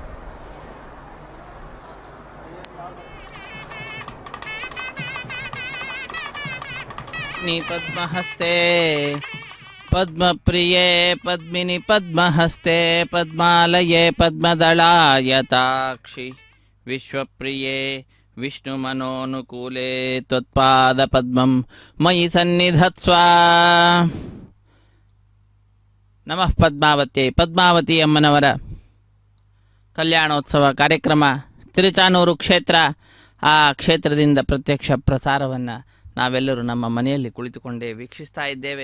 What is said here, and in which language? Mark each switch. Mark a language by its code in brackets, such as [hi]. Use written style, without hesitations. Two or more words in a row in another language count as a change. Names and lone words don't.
[sa] పద్మహస్తే పద్మప్రియే పద్మిని పద్మహస్తే పద్మాలయే పద్మదళాయతాక్షి విశ్వప్రియే విష్ణుమనోనుకూలే త్వత్పాద పద్మం మయి సన్నిధత్స్వ. [kn] ನಮಃ ಪದ್ಮಾವತಿ. ಪದ್ಮಾವತಿ ಅಮ್ಮನವರ ಕಲ್ಯಾಣೋತ್ಸವ ಕಾರ್ಯಕ್ರಮ ತಿರುಚಾನೂರು ಕ್ಷೇತ್ರ. ಆ ಕ್ಷೇತ್ರದಿಂದ ಪ್ರತ್ಯಕ್ಷ ಪ್ರಸಾರವನ್ನು ನಾವೆಲ್ಲರೂ ನಮ್ಮ ಮನೆಯಲ್ಲಿ ಕುಳಿತುಕೊಂಡೇ ವೀಕ್ಷಿಸ್ತಾ ಇದ್ದೇವೆ.